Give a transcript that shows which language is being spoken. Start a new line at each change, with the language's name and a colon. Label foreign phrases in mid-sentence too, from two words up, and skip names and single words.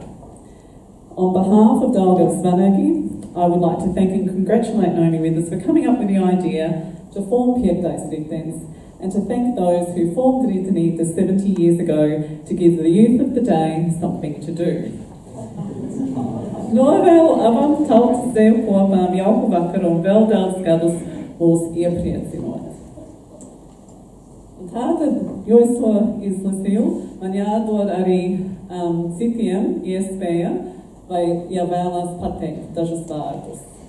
English: On behalf of Dalgavas Vanagi, I would like to thank and congratulate Naomi Withers for coming up with the idea to form Piektais Ritenis, and to thank those who formed Ritenītis 70 years ago to give the youth of the day something to do.
Latvian: Novēlu abām tautas deju kopām jauku vakaru un vēl daudz gadus mūs iepriecinot. Un tātad, jo es to izlasīju, man jādod arī citiem iespēja, vai, ja vēlās pateikt dažus vārdus.